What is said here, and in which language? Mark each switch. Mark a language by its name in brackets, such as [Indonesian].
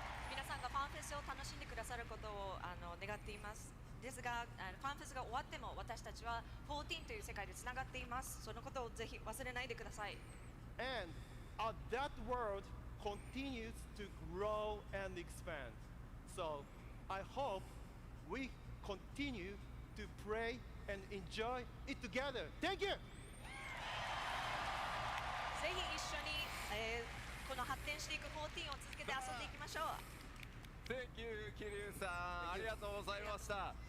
[Japanese] 皆さんがファンフェスを楽しんでくださることを願っています。ですが、ファンフェスが終わっても私たちは14という世界でつながっています。そのことをぜひ忘れないでください。 [English] And that world continues to grow and expand. So I hope we continue to pray and enjoy it together. Thank you! [Japanese] ぜひ一緒に、この発展していく14を続けて遊んでいきましょう。 [English] Thank you, 桐生さん、 [Japanese] ありがとうございました。